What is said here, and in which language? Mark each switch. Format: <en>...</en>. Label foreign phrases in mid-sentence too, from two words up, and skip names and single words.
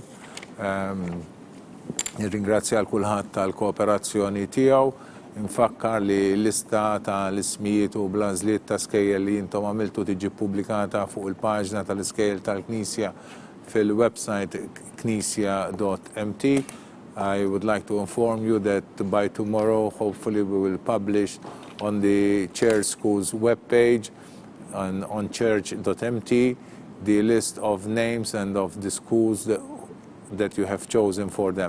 <mt>Nirringrazzja għal kulħadd tal-kooperazzjoni tiegħu. Infakkar li l-lista ta' l-ismijiet u bl-għażliet ta' skejjel li intom għamiltu tiġi pubblikata fuq il-paġna tal-iskejjel tal-Knisja fil-website knisja.mt.</mt> <en>I would like to inform you that by tomorrow, hopefully, we will publish on the Chair School's webpage on church.mt the list of names and of the schools that you have chosen for them.</en>